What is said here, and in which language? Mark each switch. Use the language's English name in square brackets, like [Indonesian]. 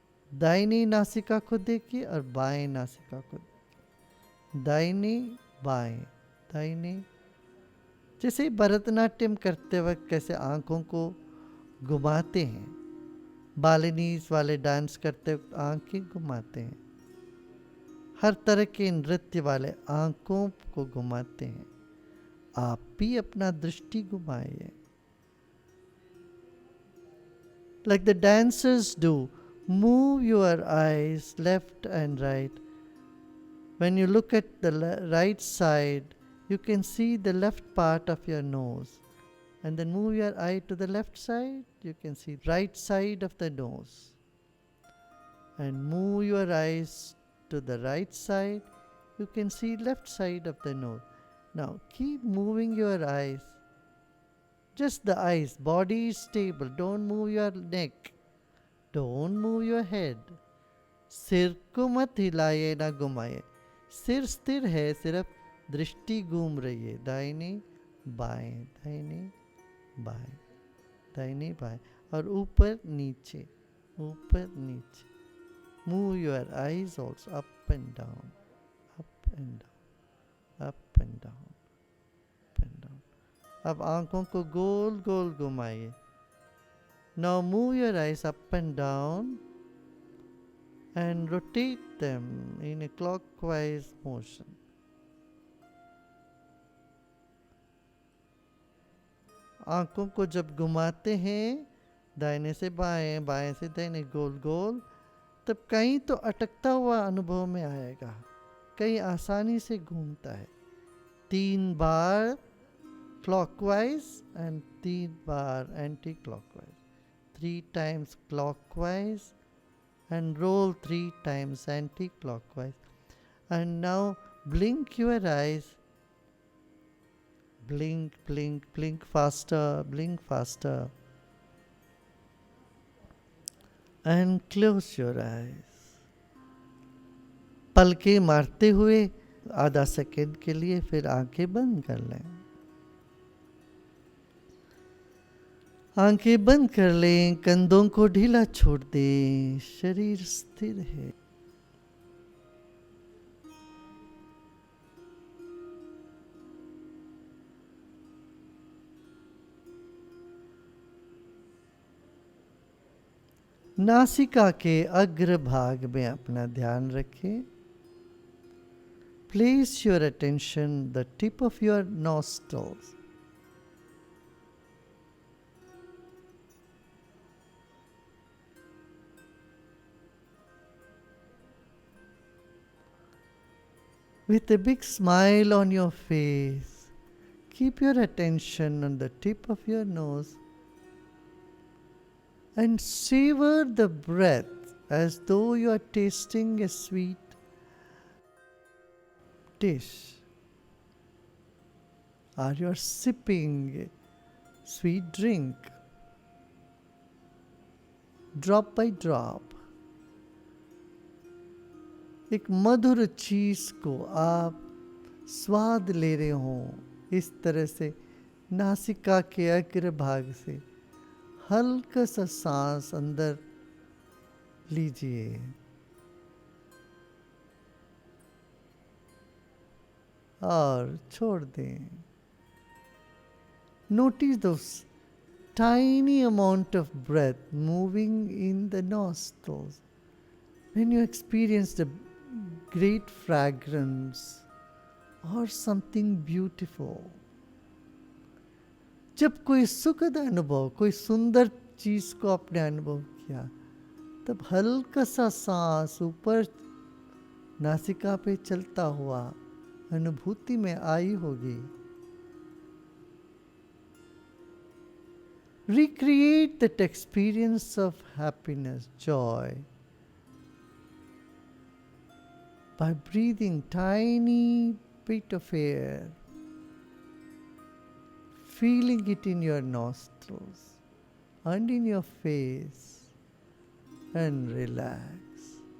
[Hindi] दाहिनी नासिका को देखिए और बाएं नासिका को, दाहिनी बाएं दाहिनी, जैसे भरतनाट्यम करते वक्त कैसे आंखों को घुमाते हैं, बालिनीज वाले डांस करते वक्त आंखें घुमाते हैं, हर तरह के नृत्य वाले आंखों को घुमाते हैं, आप भी अपना दृष्टि घुमाइए। [English] Like the dancers do, move your eyes left and right. When you look at the right side, you can see the left part of your nose. And then move your eye to the left side, you can see right side of the nose. And move your eyes to the right side, you can see left side of the nose. Now keep moving your eyes. Just the eyes, body is stable, don't move your neck, don't move your head. [Hindi] सिर को मत हिलाइए ना घुमाइए, सिर स्थिर है, सिर्फ दृष्टि घूम रही है, दाहिने बाएं दाहिने बाएं दाहिने बाएं, और ऊपर नीचे ऊपर नीचे। [English] Move your eyes also up and down, up and down, up and down, up and down. [Hindi] अब आंखों को गोल गोल घुमाइए। [English] Now move your eyes up and down and rotate them in a clockwise motion. [Hindi] आंखों को जब घुमाते हैं दाहिने से बाएं, बाएं से दाहिने, गोल गोल, तब कहीं तो अटकता हुआ अनुभव में आएगा, कहीं आसानी से घूमता है। [English] 3 बार clockwise and 3 बार anti-clockwise. 3 times clockwise and roll 3 times anti-clockwise. And now blink your eyes. Blink, blink, blink faster, blink faster. And close your eyes. [Hindi] पलके मारते हुए आधा सेकंड के लिए फिर आंखें बंद कर लें। आंखें बंद कर लें, कंधों को ढीला छोड़ दें, शरीर स्थिर है। नासिका के अग्र भाग में अपना ध्यान रखें। [English] Place your attention the tip of your nostrils. With a big smile on your face, keep your attention on the tip of your nose and savor the breath as though you are tasting a sweet dish or you are sipping a sweet drink. Drop by drop [Hindi] एक मधुर चीज को आप स्वाद ले रहे हो, इस तरह से नासिका के अग्र भाग से हल्का सा सांस अंदर लीजिए और छोड़ दें. [English] Notice those tiny amount of breath moving in the nostrils when you experience the great fragrance or something beautiful. [Hindi] जब कोई सुखद अनुभव, कोई सुंदर चीज को आपने अनुभव किया, तब हल्का सा सांस ऊपर नासिका पे चलता हुआ अनुभूति में आई होगी. [English] Recreate that experience of happiness, joy, by breathing tiny bit of air, feeling it in your nostrils and in your face, and relax.